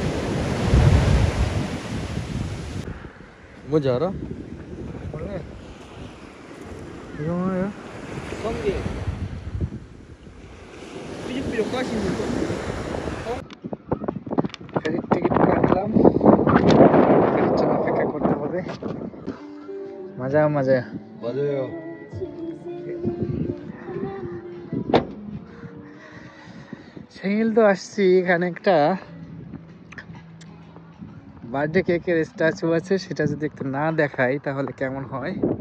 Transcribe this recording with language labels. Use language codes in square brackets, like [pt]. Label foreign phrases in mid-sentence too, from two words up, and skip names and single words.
[ko] 뭔지 알아? 원래 이거 뭐예요? 성게 삐죽삐죽 까시는 거. [bn] ফেরির টিকিট কাটলাম, ফেরির জন্য অপেক্ষা করতে হবে। মজা মজা। [ko] 맞아요. [bn] সিঙ্গিলদহ আসছি, এখানে একটা বার্থডে কেকের স্ট্যাচু আছে, সেটা যদি একটু না দেখাই তাহলে কেমন হয়।